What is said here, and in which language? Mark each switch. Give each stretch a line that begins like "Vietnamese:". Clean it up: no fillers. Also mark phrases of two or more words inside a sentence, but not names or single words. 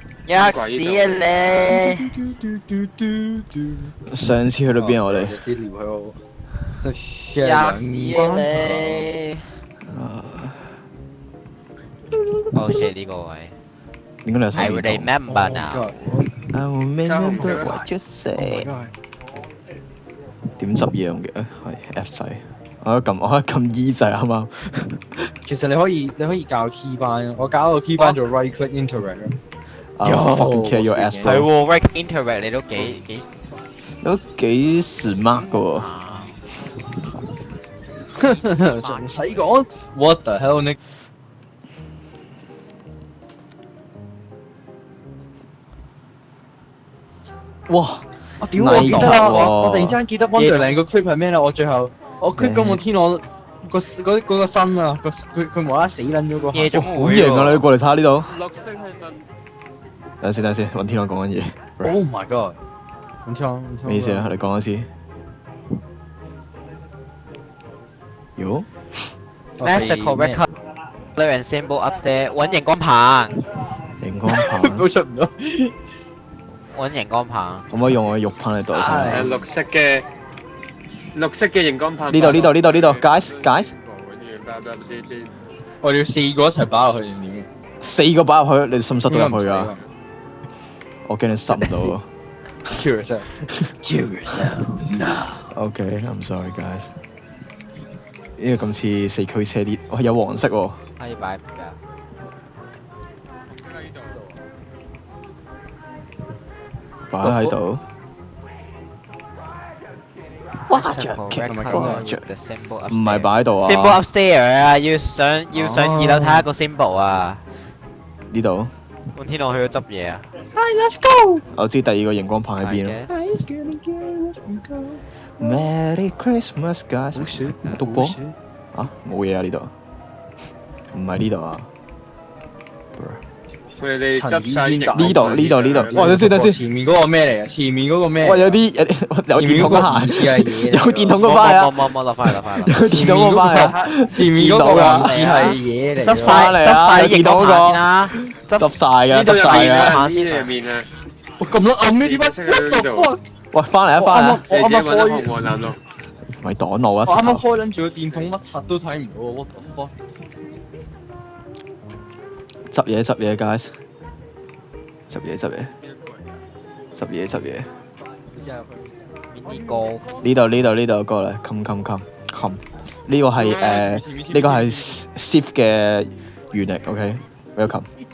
Cantonese: 吔屎啊你！上次去到邊啊？我哋啲撩喺我，即係吔屎啊你！哦，shit 呢個位。點解你有手
English: I
Cantonese: 電
English: will
Cantonese: 筒
English: remember now。？I will remember what you said。
Cantonese: 點執嘢唔記得，係 F 掣。我喺撳 E 掣啱啱。其實你可以教 key 班，我搞個 key 班做
English: right click interact
Cantonese: 咯。
English: I'll fucking kill your ass
Cantonese: 係 bro。喎，
English: right interact
Cantonese: 你都都幾 smart 噶喎。仲唔使講 ？
English: What the hell Nick？
Cantonese: 哇！我屌我記得啦，喎我突然之間記得 Wonderland 個 clip 係咩啦？我最後我 clip 咁個天朗嗰個身啊，佢無啦啦死撚咗個。夜總好型啊！你過嚟睇下呢度。綠色係盾。等陣先，揾天朗講緊嘢。
English: Oh my god！ 唔錯，
Cantonese: 咩意思啊？你講一次。喲
English: Match the correct color and symbol upstairs。
Cantonese: 揾熒光棒，熒光棒。都出唔到。揾熒光棒。可唔可以用我嘅肉棒嚟代替？係綠色嘅熒光棒。呢度，guys。我哋要4個一齊擺落去定點 4個擺入去，你塞唔塞到入去啊？我驚你塞唔到啊。
English: ？Kill yourself now。 OK，I'm sorry guys。
Cantonese: 呢個咁似四驅車啲，哇有黃色喎。可以擺㗎。擺喺度。哇着
English: The symbol
Cantonese: 唔係擺喺度啊。 symbol upstairs 啊，要上2樓睇下個 symbol 啊。呢度。半天我去咗執嘢啊。
English: Let's go。
Cantonese: 我知第二個熒光棒喺邊啦。
English: Merry Christmas guys。
Cantonese: 篤波？啊冇嘢啊呢度。唔係呢度啊。佢哋執晒呢度。哇！等先。前面嗰個咩嚟啊？前面嗰個咩？哇！有電筒嗰下。有電筒嗰塊啊！冇落翻。有電筒嗰塊啊！前面嗰個唔似係嘢嚟。執晒熒光棒先啦。執晒㗎啦，執晒㗎。呢入面啊！我咁撚暗嘅點解 ？
English: What the fuck？
Cantonese: 喂，翻嚟啊！你自己揾得紅黃藍綠。咪擋路啊！我啱啱開撚住個電筒，乜柒都睇唔到啊！
English: What the fuck？
Cantonese: 執嘢，guys。執嘢。呢個呢度過嚟，come。呢個係Sith 嘅原力 ，
English: OK，welcome。